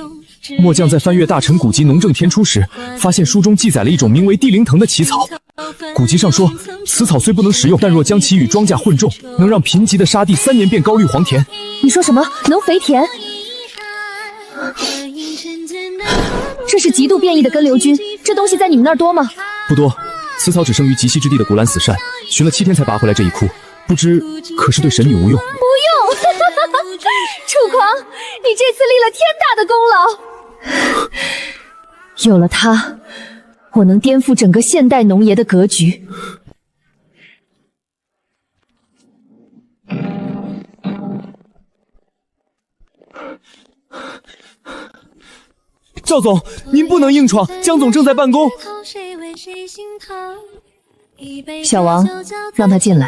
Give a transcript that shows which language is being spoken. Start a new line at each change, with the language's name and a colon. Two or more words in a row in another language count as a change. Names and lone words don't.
Chinese: 末將在翻閱大陳古籍農政天書時，發現書中記載了一種名為地靈藤的奇草， 古籍上說，此草雖不能食用，但若將其與莊稼混種，能讓貧瘠的沙地3年變高綠黃田。你說什麼？能肥田？這是極度變異的根瘤菌，这東西在你们那兒多嗎？不多，此草只生於极西之地的古蘭死山，尋了7天才拔回來這一窟，不知可是對神女無用？無用！楚狂，你這次立了天大的功勞。有了它，我能顛覆整個現代農業的格局。趙總，您不能硬闖，江總正在辦公。小王，讓他進來。